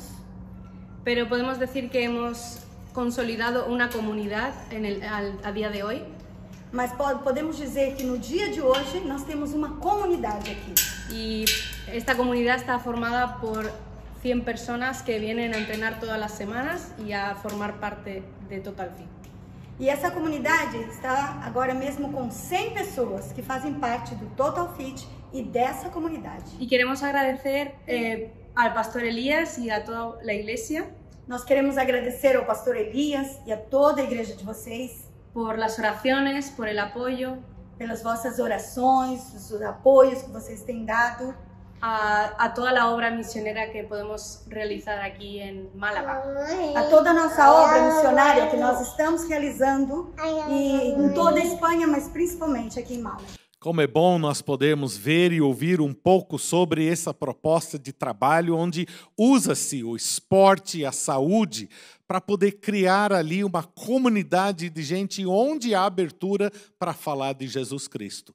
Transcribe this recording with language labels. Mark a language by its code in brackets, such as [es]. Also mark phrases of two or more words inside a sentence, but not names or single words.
[es] Pero podemos decir que hemos consolidado una comunidad a día de hoy. [pt] mas podemos dizer que no dia de hoje nós temos uma comunidade aqui. [es] Y esta comunidad está formada por 100 personas que vienen a entrenar todas las semanas y a formar parte de Total Fit. [pt] E essa comunidade está agora mesmo com 100 pessoas que fazem parte do Total Fit e dessa comunidade. [es] Y queremos agradecer al pastor Elías y a toda la iglesia [pt] Nós queremos agradecer ao pastor Elias e a toda a igreja de vocês [es] por las oraciones, por el apoyo, [pt] pelas vossas orações, os apoios que vocês têm dado, [es] a toda la obra misionera que podemos realizar aquí en Málaga. [pt] a toda a nossa obra missionária que nós estamos realizando e em toda a Espanha, mas principalmente aqui em Málaga. Como é bom nós podermos ver e ouvir um pouco sobre essa proposta de trabalho onde usa-se o esporte e a saúde para poder criar ali uma comunidade de gente onde há abertura para falar de Jesus Cristo.